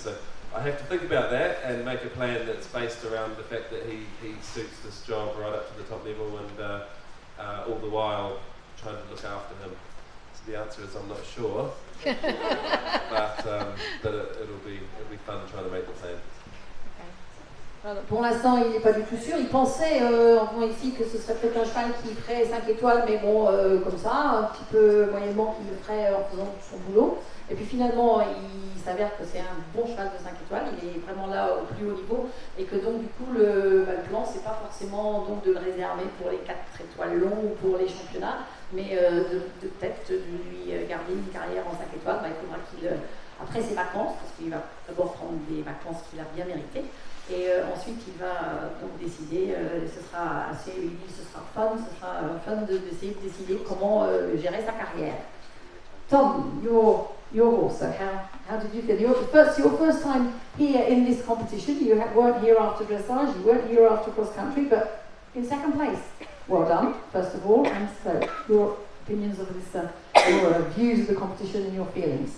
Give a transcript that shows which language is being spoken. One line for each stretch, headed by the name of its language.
English: So I have to think about that and make a plan that's based around the fact that he suits this job right up to the top level, and all the while trying to look after him. So the answer is I'm not sure, but it'll be fun trying to make the plan.
French: Pour l'instant, il n'est pas du tout sûr. Il pensait, en venant ici, que ce serait peut-être un cheval qui ferait 5 étoiles, mais bon, comme ça, un petit peu moyennement, qu'il le ferait en faisant son boulot. Et puis finalement, il s'avère que c'est un bon cheval de 5 étoiles. Il est vraiment là au plus haut niveau. Et que donc, du coup, le plan, c'est pas forcément donc, de le réserver pour les 4 étoiles longs ou pour les championnats, mais de peut-être de lui garder une carrière en 5 étoiles. Il faudra qu'il, après ses vacances, parce qu'il va d'abord prendre des vacances qu'il a bien méritées. Et ensuite, il va donc décider, ce sera fun d'essayer de décider comment gérer sa carrière.
English: Tom, your horse, how did you feel? Your first time here in this competition, you weren't here after dressage, you weren't here after cross country, but in 2nd place. Well done, first of all, and so your opinions of this, your views of the competition and your feelings.